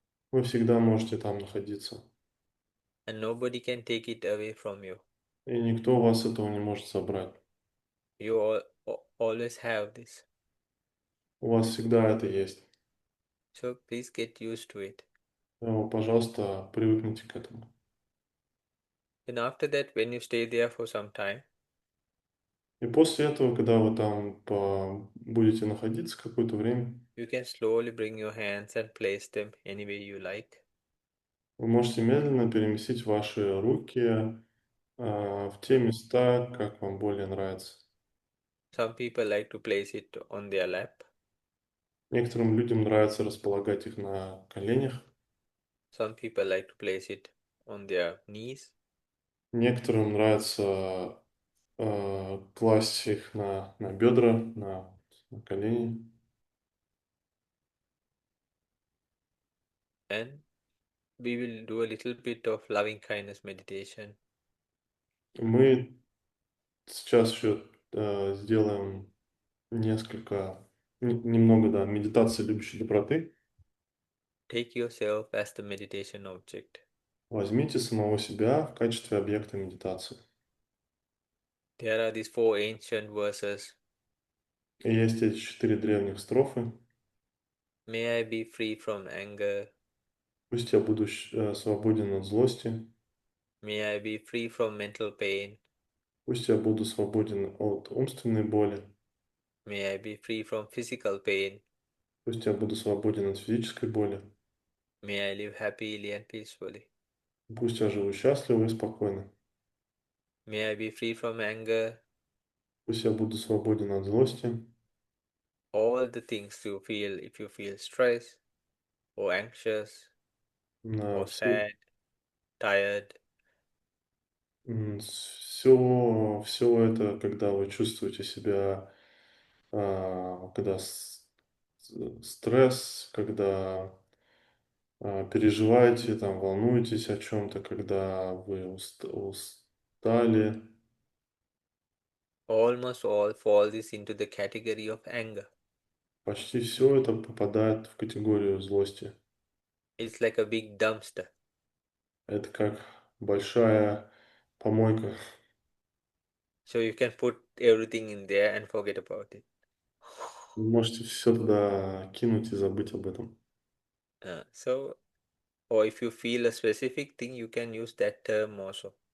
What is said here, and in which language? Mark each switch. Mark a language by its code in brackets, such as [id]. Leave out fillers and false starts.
[ru] вы всегда можете там находиться. [en] And nobody can take it away from you. [ru] И никто у вас этого не может забрать. [en] You always have this. [ru] У вас всегда это есть. [en] So please get used to it. [ru] Пожалуйста, привыкните к этому. [en] Then after that, when you stay there for some time, [ru] И после этого, когда вы там будете находиться какое-то время, [en] you can slowly bring your hands and place them any way you like. [ru] вы можете медленно переместить ваши руки в те места, как вам более нравится. [en] Some people like to place it on their lap. [ru] Некоторым людям нравится располагать их на коленях, [en] Some people like to place it on their knees. [ru] некоторым нравится класть их на бедра, на колени. [en] And we will do a little bit of loving kindness meditation. [ru] Мы сейчас еще сделаем немного, да, медитации любящей доброты. [en] Take yourself as the meditation object. [ru] Возьмите самого себя в качестве объекта медитации. [en] There are these four ancient verses. [ru] И есть эти 4 древних строфы. [en] May I be free from anger. [ru] Пусть я буду свободен от злости. [en] May I be free from mental pain. [ru] Пусть я буду свободен от умственной боли. [en] May I be free from physical pain. [ru] Пусть я буду свободен от физической боли. [en] May I live happily and peacefully. [ru] Пусть я живу счастливо и спокойно. [en] May I be free from anger. [ru] Пусть я буду свободен от злости. [en] all the things you feel, if you feel stressed or anxious or [ru] Все, [en] sad, tired, [ru] все это, когда вы чувствуете себя, когда стресс, когда переживаете, там, волнуетесь о чем-то, когда вы устали, [en] almost all fall this into the category of anger. [ru] почти все это попадает в категорию злости. [en] It's like a big dumpster. [ru] Это как большая помойка. [en] So you can put everything in there and forget about it. [ru] Вы можете все туда кинуть и забыть об этом. [en] So, or if you feel a specific thing, you can use that term also.